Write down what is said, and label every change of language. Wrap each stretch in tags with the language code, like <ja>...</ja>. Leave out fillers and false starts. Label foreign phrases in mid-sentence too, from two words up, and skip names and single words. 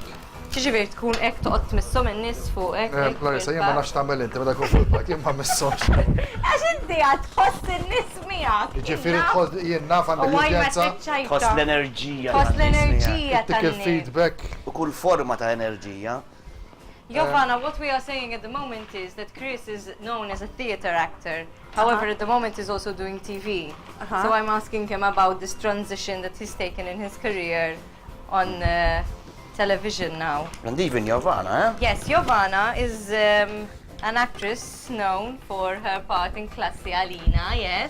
<mt>Ġifieri tkun hekk toqgħod tmissom in-nies fuq hekk. Clarissa, jien ma nafx tagħmel inti meta tkun fuq il-palk, jien ma missomx. Għax inti għad tħoss in-nies miegħek. Ġifieri tħoss jien naf għandek l-udjenza. Tħoss l-enerġija. Tħoss l-enerġija tan-nies. Il-feedback. U kull forma ta' enerġija.</mt> <en>Giovanna, what we are saying at the moment is that Chris is known as a theater actor. However, at the moment he's also doing TV. So I'm asking him about this transition that he's taken in his career on television now. And even Giovanna, eh? Yes, Giovanna is an actress known for her part in Classi Alina, yes?</en>